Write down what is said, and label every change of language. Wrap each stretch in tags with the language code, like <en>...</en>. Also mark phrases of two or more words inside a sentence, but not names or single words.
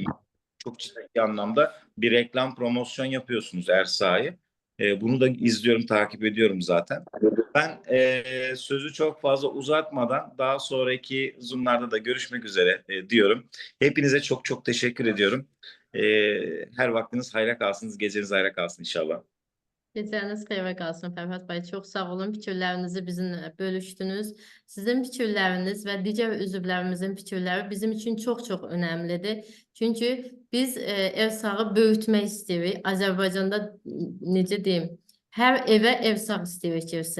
<tr>Çok ciddi anlamda bir reklam promosyon yapıyorsunuz Ersa'yı. Bunu da izliyorum, takip ediyorum zaten. Ben sözü çok fazla uzatmadan daha sonraki Zoom'larda da görüşmek üzere diyorum. Hepinize çok çok teşekkür ediyorum. Her vaktiniz hayra kalsın, geceniz hayra kalsın inşallah.</tr> <az>Gecəniz xeyrə qalsın Fərhad bəy. Çox sağ olun. Fikirlərinizi bizimlə bölüşdünüz. Sizin fikirləriniz və digər üzvlərimizin fikirləri bizim üçün çox-çox önəmlidir. Çünki biz Ersağı böyütmək istəyirik. Azərbaycanda necə deyim, hər evə Ersaq istəyirik girsin.</az>